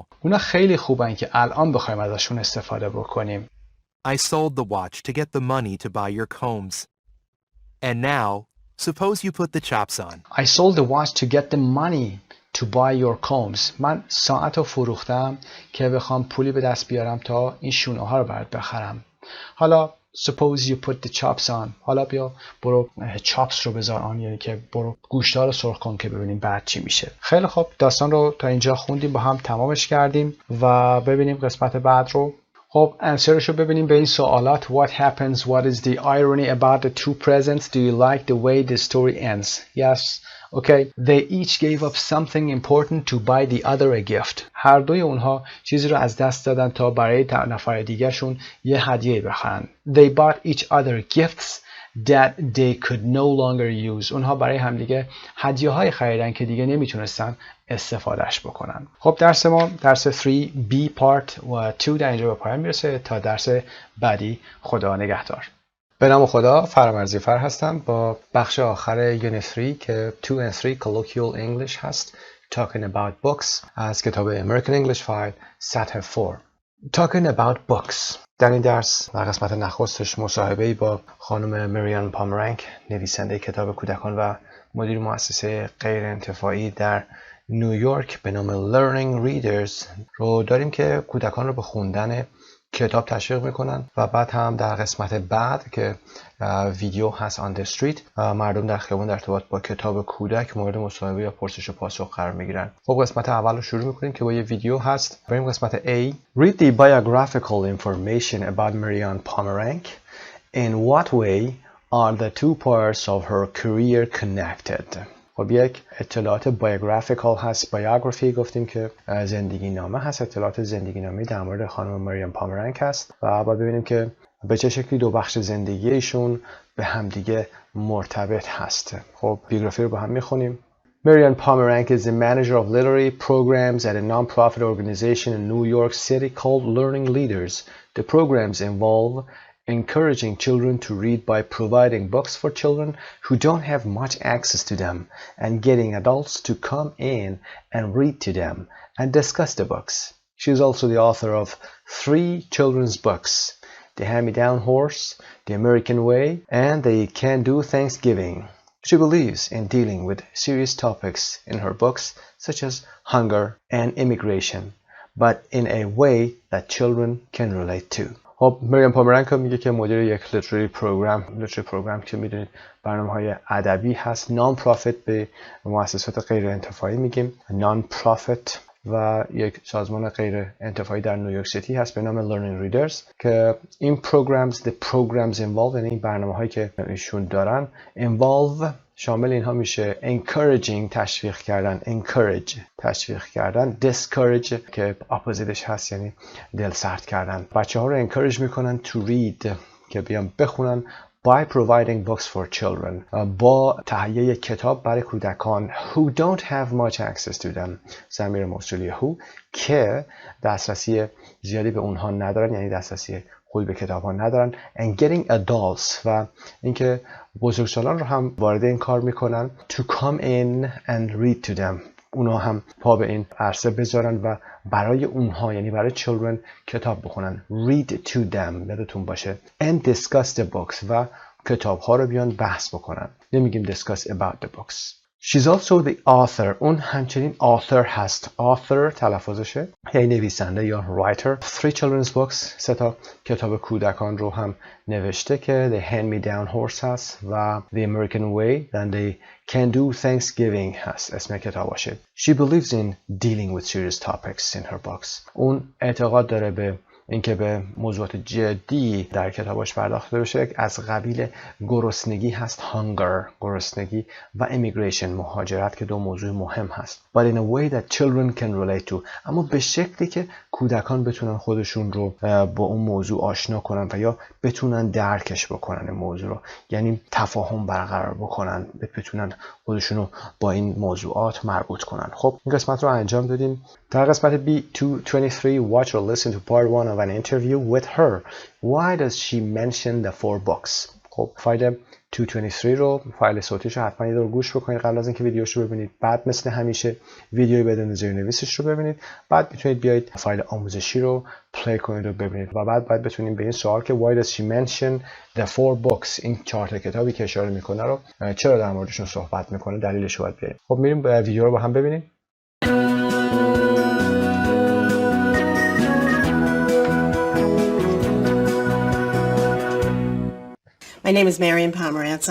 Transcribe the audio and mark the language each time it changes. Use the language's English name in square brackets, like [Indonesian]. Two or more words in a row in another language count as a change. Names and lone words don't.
[Persian] اونا خیلی خوبن که الان بخوایم ازشون استفاده بکنیم. [English] I sold the watch to get the money to buy your combs. And now, suppose you put the chops on. I sold the watch to get the money to buy your combs. [Persian] من ساعت رو فروختم که بخوام پولی به دست بیارم تا این شونه ها رو برات بخرم. [English] حالا suppose you put the chops on. [Persian] حالا بیا برو chops رو بذار آن، یعنی که برو گوشت‌ها رو سرخ کن که ببینیم بعد چی میشه. خیلی خب، داستان رو تا اینجا خوندیم، با هم تمامش کردیم و ببینیم قسمت بعد رو. خب انسرش رو ببینیم به این سوالات. [English] What happens? What is the irony about the two presents? Do you like the way the story ends? Yes. Okay. They each gave up something important to buy the other a gift. [Persian] هر دوی اونها چیزی رو از دست دادن تا برای نفر دیگه‌شون یه هدیه بخرن. [English] They bought each other gifts that they could no longer use. [Persian] اونها برای همدیگه هدیه‌های خریدن که دیگه نمیتونستن استفادهش بکنن. خب درس ما درس 3B پارت و 2 در اینجا به پایان میرسه. تا درس بعدی خدا نگهدار. به نام خدا، فرامرزی فر هستم با بخش آخر یونیت 3 که [English] 2 and 3 Colloquial English [Persian] هست. [English] Talking about books [Persian] از کتاب امریکن انگلیش فایل سطح 4. Talking about books. در این درس در قسمت نخستش مصاحبه‌ای با خانم مریان پامرنک، نویسنده کتاب کودکان و مدیر مؤسسه غیر انتفاعی در نیویورک به نام Learning Readers رو داریم که کودکان رو به خوندن کتاب تشویق میکنن و بعد هم در قسمت بعد که ویدیو هست [English] on the street [Persian] مردم در خیابان در ارتباط با کتاب کودک مورد مصاحبه یا پرسش و پاسخ قرار میگیرن. خب قسمت اول رو شروع میکنیم که با یه ویدیو هست. بریم قسمت A. [English] Read the biographical information about Marianne Pomerank. In what way are the two parts of her career connected? [Persian] خب یک اطلاعات بایوگرافیکال هست. بایوگرافی گفتیم که زندگی نامه هست. اطلاعات زندگی نامه در مورد خانم مریان پامرنک هست و باید ببینیم که به چه شکلی دو بخش زندگی ایشون به همدیگه مرتبط هست. خب بیوگرافی رو با هم میخونیم. [English] Marianne Pomerank is the manager of literary programs at a non-profit organization in New York City called Learning Leaders. The programs involve encouraging children to read by providing books for children who don't have much access to them and getting adults to come in and read to them and discuss the books. She is also the author of 3 children's books, The Hand-Me-Down Horse, The American Way, and The Can-Do Thanksgiving. She believes in dealing with serious topics in her books such as hunger and immigration, but in a way that children can relate to. [Persian] خب مریان پامرنک میگه که مدیر یک [English] literary program [Persian] که میدونید برنامه‌های ادبی هست. [English] non profit [Persian] به مؤسسات غیر انتفاعی میگیم [English] non profit [Persian] و یک سازمان غیر انتفاعی در نیویورک سیتی هست به نام Learning Readers که این [English] programs involve، [Persian] یعنی این برنامه‌هایی که ایشون دارن involve شامل اینها میشه encouraging تشویق کردن، encourage تشویق کردن، discourage که اپوزیتش هست یعنی دل سرد کردن. بچه ها رو encourage میکنن [English] to read [Persian] که بیان بخونن [English] by providing books for children [Persian] با تهیه کتاب برای کودکان [English] who don't have much access to them [Persian] ضمیر موصولی who که دسترسی زیادی به اونها ندارن، یعنی دسترسی خوبی به کتاب ها ندارن [English] and getting adults [Persian] و اینکه بزرگسالان رو هم وارد این کار میکنن [English] to come in and read to them [Persian] اونها هم پا به این عرصه بذارن و برای اونها یعنی برای children کتاب بخونن [English] read to them [Persian] یادتون باشه [English] and discuss the books [Persian] و کتاب ها رو بیان بحث بکنن. نمیگیم [English] discuss about the books. She's also the author. [Persian] اون همچنین author هست. author تلفظشه یعنی نویسنده یا writer. [English] 3 children's books [Persian] 3 تا کتاب کودکان رو هم نوشته که The Hand-Me-Down Horse هست و The American Way and The Can-Do Thanksgiving هست اسم کتاباشه. [English] She believes in dealing with serious topics in her books. [Persian] اون اعتقاد داره به اینکه به موضوعات جدی در کتاباش پرداخته بشه از قبیل گرسنگی هست hunger گرسنگی و immigration مهاجرت که 2 موضوع مهم هست [English] but in a way that children can relate to [Persian] اما به شکلی که کودکان بتونن خودشون رو با اون موضوع آشنا کنن و یا بتونن درکش بکنن این موضوع رو یعنی تفاهم برقرار بکنن بتونن خودشونو با این موضوعات مربوط کنن. خب این قسمت رو انجام دادیم. در قسمت [English] B223 watch or listen to part 1 of an interview with her. Why does she mention the 4 books? [Persian] خب فایل 223 رو، فایل صوتیش رو حتما یه دور گوش بکنید قبل از اینکه ویدیوش رو ببینید. بعد مثل همیشه ویدیوی بدون زیرنویسش رو ببینید. بعد میتونید بیاید فایل آموزشی رو پلی کنید و ببینید و بعد بتونید به این سوال که [English] why does she mention the 4 books، [Persian] این 4 تا کتابی که اشاره میکنه رو چرا در موردشون صحبت میکنه، دلیلش رو باید بیارید. خب میریم ویدیو رو با هم ببینیم. [English] My name is Marian Pomerantz.